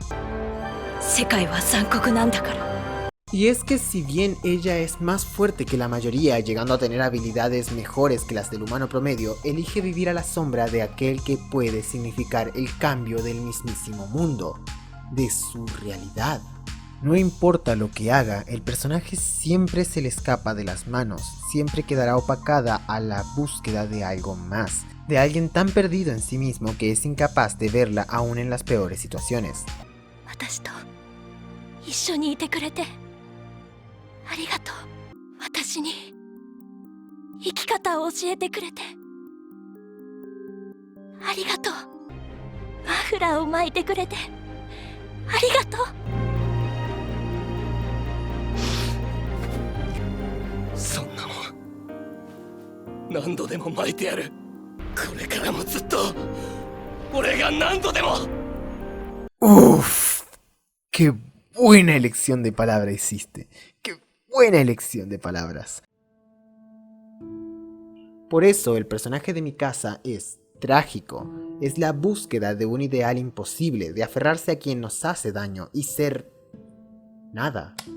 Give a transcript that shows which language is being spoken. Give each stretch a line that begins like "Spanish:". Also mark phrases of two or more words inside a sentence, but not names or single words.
Spanish: Y es que si bien ella es más fuerte que la mayoría, llegando a tener habilidades mejores que las del humano promedio, elige vivir a la sombra de aquel que puede significar el cambio del mismísimo mundo, de su realidad. No importa lo que haga, el personaje siempre se le escapa de las manos, siempre quedará opacada a la búsqueda de algo más, de alguien tan perdido en sí mismo que es incapaz de verla aún en las peores situaciones.
Japanese: ありがとう。私に生き方を教えてくれてありがとう。マフラーを巻いてくれてありがとう。そんなもん何度でも巻いてやる。これからもずっと俺が何度でも。
Spanish: Uff, qué buena elección de palabra hiciste. Qué buena elección de palabras. Por eso el personaje de Mikasa es trágico. Es la búsqueda de un ideal imposible, de aferrarse a quien nos hace daño y ser nada.